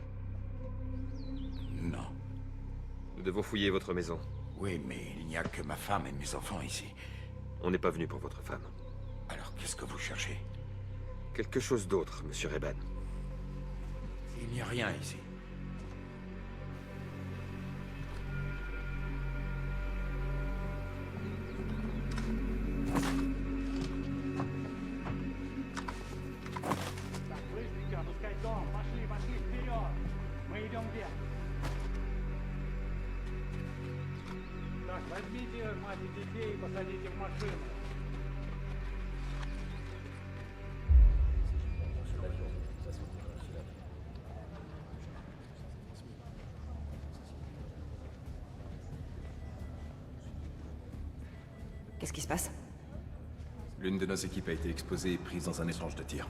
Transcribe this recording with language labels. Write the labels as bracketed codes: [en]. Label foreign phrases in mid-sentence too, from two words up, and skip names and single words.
[fr] Non. Nous devons fouiller votre maison. Oui, mais il n'y a que ma femme et mes enfants ici. On n'est pas venu pour votre femme. Alors qu'est-ce que vous cherchez? Quelque chose d'autre, Monsieur Reban. Il n'y a rien ici. [ru] Так, быстренько, пускай дом. Пошли, пошли, вперед. Мы идем вверх. Так, возьмите мать и детей и посадите в машину. [fr] Qu'est-ce qui se passe? L'une de nos équipes a été exposée et prise dans un échange de tirs.